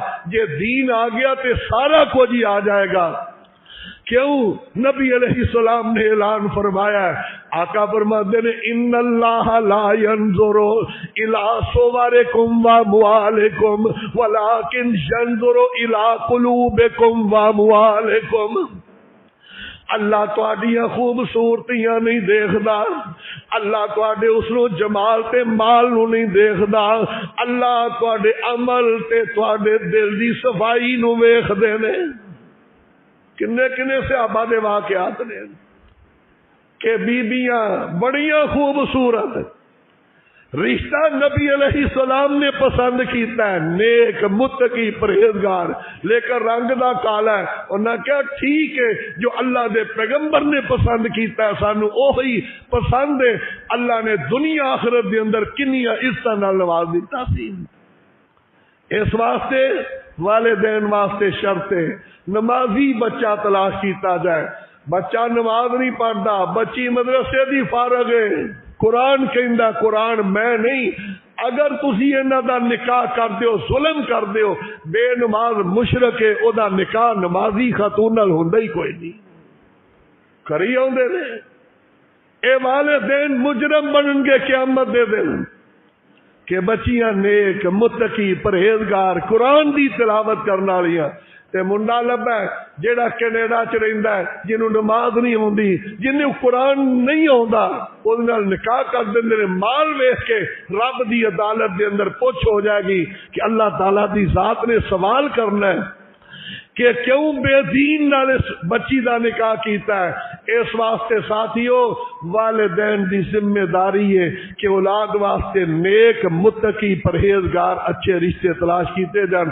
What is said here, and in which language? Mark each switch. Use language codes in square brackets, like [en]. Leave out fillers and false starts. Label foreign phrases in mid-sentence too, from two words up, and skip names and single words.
[pa] جے دین آ گیا تے سارا کچھ ہی آ جائے گا۔ کیوں؟ نبی [ar] علیہ السلام [pa] نے اعلان فرمایا ہے، آقا فرماتے ہیں [ar] ان اللہ لا ينظر الى صورکم واموالکم ولکن ينظر الى قلوبکم واموالکم۔ [pa] اللہ تہاڈیاں خوبصورتیاں نہیں دیکھدا، اللہ تہاڈے اسرو جمال تے مال نو نہیں دیکھدا، اللہ تہاڈے عمل تے تہاڈے دل دی صفائی نو ویکھدے نے۔ کنے کنے صحابہ دے واقعات نے کہ بیبیاں بڑیاں خوبصورت، رشتہ نبی [ar] علیہ السلام [pa] نے پسند کیتا ہے، نیک متقی پرہیزگار، لیکن رنگ دا کالا ہے، انہاں کہا ٹھیک ہے جو اللہ دے پیغمبر نے پسند کیتا ہے سانو اوہی پسند ہے۔ اللہ نے دنیا آخرت دے اندر کنیاں عزتاں نال نواز دیتا سی۔ اس واسطے والدین واسطے شرط ہے نمازی بچہ تلاش کیتا جائے۔ بچہ نماز نہیں پڑھتا، بچی مدرسے دی فارغ ہے، قرآن کہندا قرآن میں نہیں، اگر تسی انہاں دا نکاح کر دیو ظلم کر دیو، بے نماز مشرک ہے، او دا نکاح نمازی خاتون نال ہوندا ہی کوئی نہیں، کری آوندے نے۔ اے والدین مجرم بنن گے قیامت دے دن کہ بچیاں نیک متقی پرہیزگار قرآن دی تلاوت کرن والیاں تے منڈا لبا ہے جیڑا کینیڈا چ رہندا ہے جنوں نماز نہیں ہوندی، جنوں قرآن نہیں ہوندا، اودے نال نکاح کر دیندے نے۔ مال ویکھ کے رب دی عدالت دے اندر پوچھ ہو جائے گی کہ اللہ تعالی دی ذات نے سوال کرنا ہے کہ کیوں بے دین نال اس بچی دا نکاح کیتا ہے۔ اس واسطے ساتھیو والدین دی ذمہ داری ہے کہ اولاد واسطے نیک متقی پرہیزگار اچھے رشتے تلاش کیتے جان۔